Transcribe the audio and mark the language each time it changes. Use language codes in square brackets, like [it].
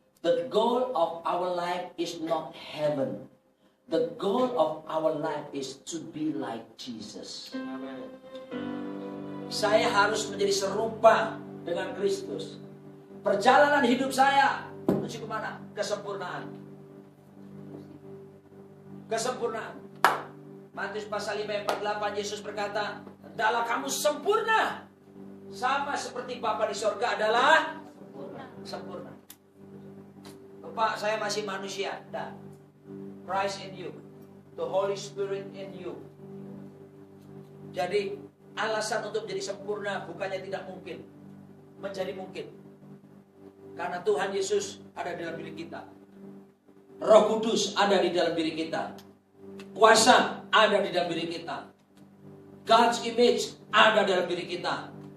[en] The goal of our life is not heaven. The goal of our life is to be like Jesus. [id] Saya harus menjadi serupa dengan Kristus. Perjalanan hidup saya menuju kemana? Kesempurnaan. Kesempurnaan. Matius pasal 5 ayat 48, Yesus berkata, "Hendaklah kamu sempurna, sama seperti Bapa di surga adalah sempurna." Pak, saya masih manusia. [en] Nah, Christ in you, the Holy Spirit in you. [id] Jadi alasan untuk menjadi sempurna bukannya tidak mungkin, menjadi mungkin. Karena Tuhan Yesus ada di dalam diri kita. Roh Kudus ada di dalam diri kita. Kuasa ada di dalam diri kita. [en] God's image [id] ada dalam diri kita.